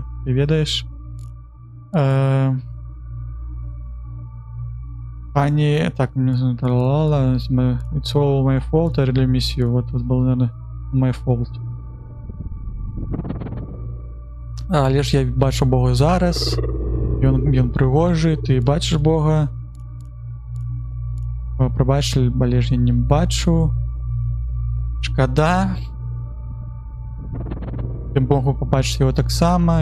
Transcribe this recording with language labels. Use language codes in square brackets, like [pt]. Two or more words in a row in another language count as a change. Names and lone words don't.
[be] Ты ведаеш? Пані, так, [en] it's all my fault, I really miss you. [ru] Вот это было, наверное, [en] my fault. [be] Але ж я бачу Бога зараз. Ён прыгожы, ты бачыш Бога. Прабач, але ж я не бачу. Шкада. Я могу пабачыць яго таксама.